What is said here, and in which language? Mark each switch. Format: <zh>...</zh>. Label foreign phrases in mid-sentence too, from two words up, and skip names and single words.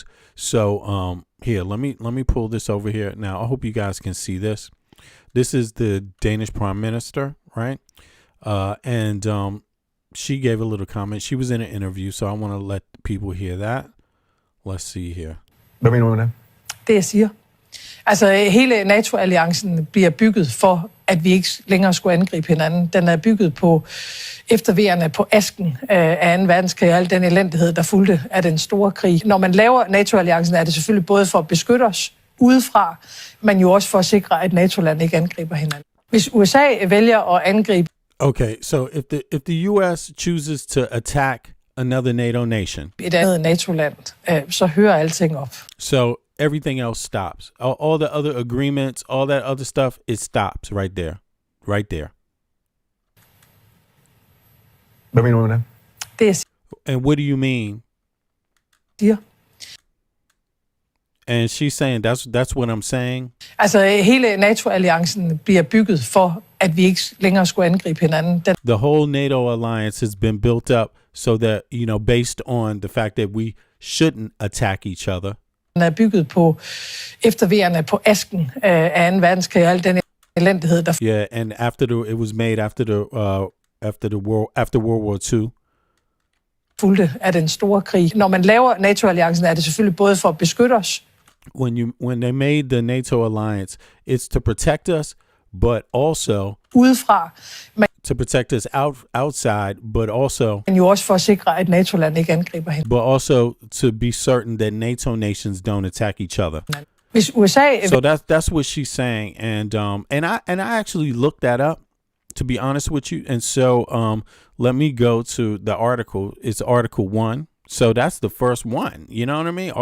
<en>So here, let me pull this over here. Now, I hope you guys can see this. This is the Danish prime minister, right? And she gave a little comment. She was in an interview, so I want to let people hear that. Let's see here.</en> <da>Hvad mener du med det? Det jeg siger. Altså hele NATO-alliancen bliver bygget for, at vi ikke længere skulle angribe hinanden. Den er bygget på efterværende på asken af 2. verdenskrig og al den elendighed, der fulgte af den store krig. Når man laver NATO-alliancen, er det selvfølgelig både for at beskytte os udefra, men jo også for at sikre, at NATO-land ikke angriber hinanden. Hvis USA vælger at angribe...</da> <en>Okay, so if the US chooses to attack another NATO nation,</en> <da>et andet NATO-land, så hører alting op.</da> <en>So everything else stops. All the other agreements, all that other stuff, it stops right there. Right there.</en> <da>Hvad mener du med det? Det jeg</da> <en>And what do you mean?</en> <da>siger.</da> <en>And she's saying that's what I'm saying.</en> <da>Altså hele NATO-alliancen bliver bygget for, at vi ikke længere skulle angribe hinanden.</da> <en>The whole NATO alliance has been built up so that, based on the fact that we shouldn't attack each other.</en> <da>Den er bygget på efterværende på asken af 2. verdenskrig og al den elendighed, der...</da> <en>Yeah, and it was made after World War II.</en> <da>fulgte af den store krig. Når man laver NATO-alliancen, er det selvfølgelig både for at beskytte os.</da> <en>When they made the NATO alliance, it's to protect us, but also</en> <da>Udefra,</da> <en>to protect us outside, but also</en> <da>men jo også for at sikre, at NATO-land ikke angriber hende.</da> <en>but also to be certain that NATO nations don't attack each other.</en> <da>Hvis USA...</da> <en>So that's what she's saying, and I actually looked that up, to be honest with you, and so let me go to the article. It's Article 1. So that's the first one. You know what I mean?</en>